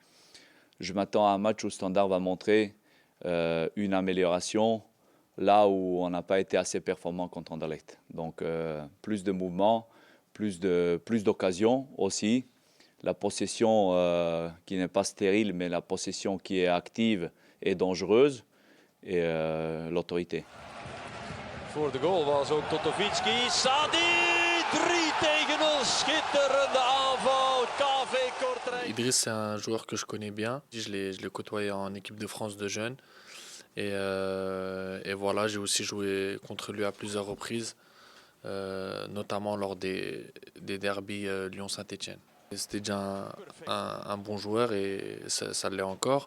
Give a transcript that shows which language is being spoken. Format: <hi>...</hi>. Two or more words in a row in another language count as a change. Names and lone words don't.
<fr>Je m'attends à un match où Standard va montrer une amélioration là où on n'a pas été assez performant contre Anderlecht. Donc plus de mouvements, plus d'occasions aussi. La possession qui n'est pas stérile, mais la possession qui est active et dangereuse. Et l'autorité.</fr> <nl>Voor de goal was ook Totovicki. Sadi 3-0. Schitterende aanval. KV Kortrijk.</nl> <fr>Idriss, c'est un joueur que je connais bien. Je l'ai côtoyé en équipe de France de jeunes. Et voilà, j'ai aussi joué contre lui à plusieurs reprises, notamment lors des derbies Lyon-Saint-Étienne. C'était déjà un bon joueur et ça l'est encore.</fr>